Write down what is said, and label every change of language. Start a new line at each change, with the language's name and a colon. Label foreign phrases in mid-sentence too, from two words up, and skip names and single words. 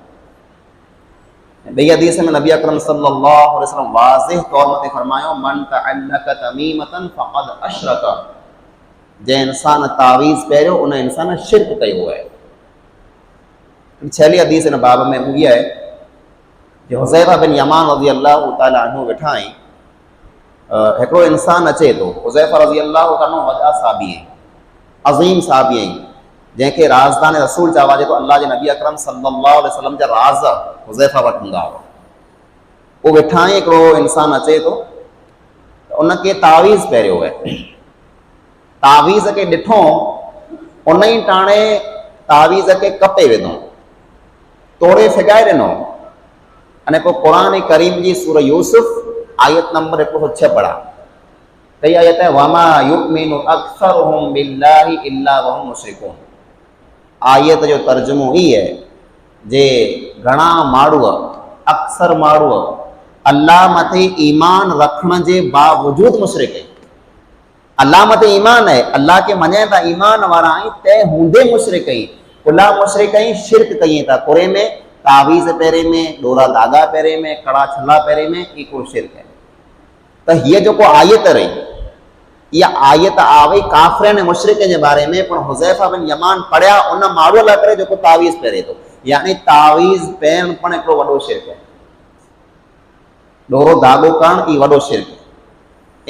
Sindhi: ॿई हदीस में नबी अकरम
Arabic: صلى الله عليه وسلم
Sindhi: वाज़िह तौर ते फरमायो,
Arabic: من تعلق تميمة فقد أشرك,
Sindhi: जंहिं इंसान तावीज़ पहिरियो उन इंसान शिरक कयो आहे। छहली हदीस इन बाब में उहा आहे जो हुज़ैफ़ा बिन यमान
Arabic: رضي الله تعالى عنه
Sindhi: वेठा आहिनि। हिकिड़ो इंसान अचे थो, हुज़ैफ़ा
Arabic: رضي الله تعالى
Sindhi: वॾा साहबी आहिनि, अज़ीम साहबी आहिनि, जंहिंखे राज़दान रसूल चवा जेको अल्लाह जे नबी अकरम
Arabic: صلى الله عليه وسلم
Sindhi: जा राज़ हुज़ैफ़ा वटि हूंदा हुआ। उहो वेठा आहिनि, हिकिड़ो इंसानु अचे थो, उनखे तावीज़ पहिरियो आहे। तावीज़ खे ॾिठो, उन ई टाणे तावीज़ खे कपे विधो, तोड़े फिगाए ॾिनो। अने पोइ क़ुरान करीम जी सूरह यूसुफ आयत नंबर 106 पढ़ा। कई आयत है,
Arabic: وما يؤمن أكثرهم بالله إلا وهم مشركون.
Sindhi: आयत जो तर्जुमो ई है जे घणा माण्हू, अक्सर माण्हू अल्लाह मथे ईमान रखण जे बावजूद मुशरिक आहिनि। अल्लाह मथे ईमान है, अल्लाह के मञे था, ईमान वारा आहिनि, तंहिं हूंदे मुशरिक आहिनि, कुला मुशरिक आहिनि, शिरक कई था। कुरे में तावीज़ पहिरे में, डोरा धागा पहिरे में, कड़ा छला पहिरे में, ई को शिरक है। त हीअ जेको आयत रही, इहा आयत आवई काफ़िरनि ऐं मुशरिकनि जे बारे में, पर हुज़ैफ़ा बिन यमान पढ़िया उन माण्हूअ लाइ करे जेको तावीज़ पहिरे थो, यानी तावीज़ पहिरण पण हिकिड़ो वॾो शिरक आहे। डोरो धागो करणु ई वॾो शिरक आहे।